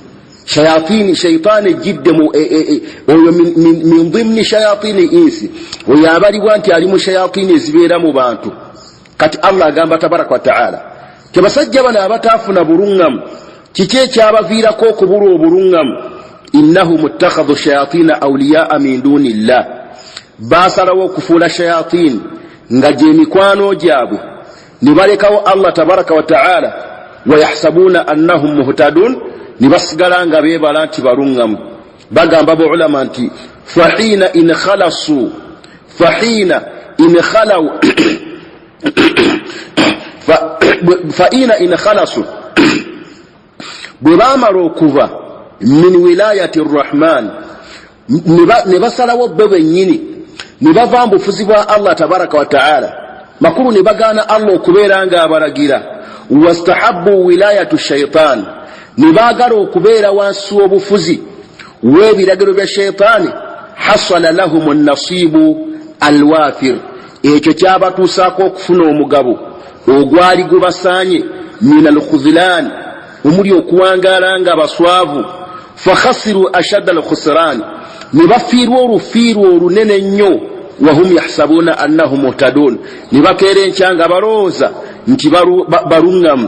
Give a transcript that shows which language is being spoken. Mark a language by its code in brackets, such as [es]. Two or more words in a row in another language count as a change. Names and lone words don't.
[lg] Shayitaani ejjidde oyo [ar] من ضمن شياطين الإنس. [lg] Oyo abalibwa nti ali mu shayatini ezibeera mu bantu. Kati Allah agamba [ar] تبارك وتعالى [lg] ke basajja bano abataafuna bulungamu kiki ekyabaviirako okubulwa obulungamu? [ar] إنهم اتخذوا شياطين أولياء من دون الله. [lg] Basalawo okufuula shayatin nga gye mikwano gyabwe ne balekawo Allah [ar] تبارك وتعالى ويحسبون أنهم مهتدون, [lg] ne basigala nga beebala nti balungamu. Bagamba ulama nti [ar] فحينما خلصوا [lg] bwe baamala okuva [ar] من ولاية الرحمن [lg] ne basalawo bo bennyini ne bava mu bufuzi bwa Allah [ar] تبارك وتعالى [lg] makulu, ne bagaana Allah okubeera nga abalagira. [ar] واستحبوا ولاية الشيطان, [lg] ne baagala okubeera wansi w'obufuzi w'ebiragiro bya shaytaani. [ar] حصل لهم النصيب الوافر, [lg] ekyo kyabatuusaako okufuna omugabo ogwali gubasaanye. [ar] من الخذلان, [lg] omuli okuwangaala nga baswavu. [ar] فخسروا أشد الخسران, [lg] ne bafiirwa olufiirwa olunene nnyo. [ar] وهم يحسبون أنهم مهتدون, [lg] ne bakeera enkya nga balowooza nti balungamu.